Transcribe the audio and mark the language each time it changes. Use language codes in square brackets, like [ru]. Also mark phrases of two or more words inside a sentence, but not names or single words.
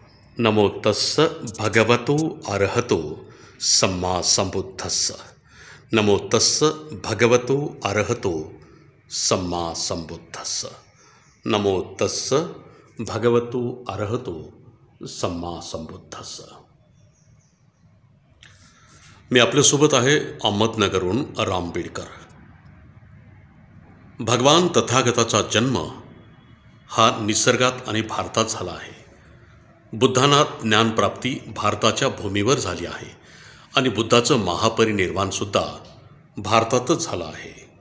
[pi] नमो तस्स भगवतो अरहतो सम्मा संबुद्धस्स। नमो तस्स भगवतो अरहतो सम्मा संबुद्धस्स। नमो तस्स भगवतो अरहतो सम्मा संबुद्धस्स। [mr] मी आपल्यासोबत आहे अहमदनगरहून राम बीडकर। भगवान तथागताचा जन्म हा निसर्गात आणि भारतात झाला आहे। बुद्धांना ज्ञानप्राप्ती भारताच्या भूमीवर झाली आहे आणि बुद्धाचं महापरिनिर्वाणसुद्धा भारतातच झालं आहे।